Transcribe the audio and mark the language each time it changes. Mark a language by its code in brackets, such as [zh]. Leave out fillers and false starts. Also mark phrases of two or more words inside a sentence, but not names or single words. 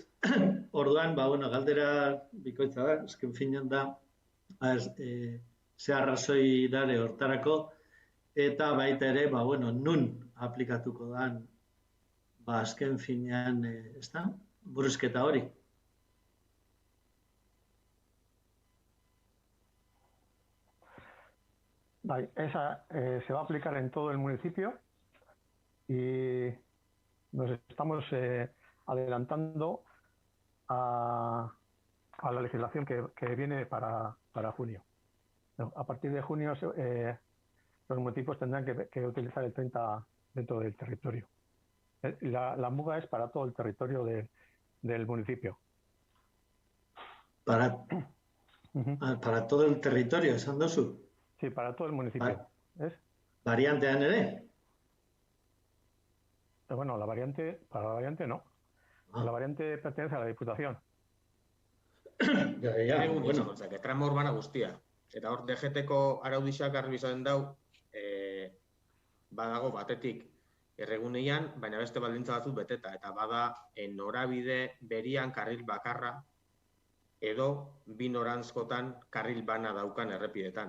[eu] Orduan, galdera bikoitza da, azken finean da, ze arrazoi dare hortarako, eta baita ere, nun aplikatuko dan, azken finean, ez da, buruzketa hori. [es] Esa se va a aplicar en todo el municipio y nos estamos adelantando a la legislación que viene para junio. A partir de junio los municipios tendrán que utilizar el 30 dentro del territorio. La muga es para todo el territorio del municipio. Para todo el territorio, [eu] esan dozu? [es] Sí, para todo el municipio. ¿Es? [eu] ¿Variantean ere? [es] Bueno, para la variante no. La variante pertenece a la Diputación. [eu] Bueno, [es] trama urbana [eu] guztia. Eta hor, DGT-ko araudixak garbi izaten dau, badago batetik erreguneian, baina beste baldintza batzuk beteta, eta bada norabide berian karril bakarra edo bi norantzkotan karril bana daukan errepidetan.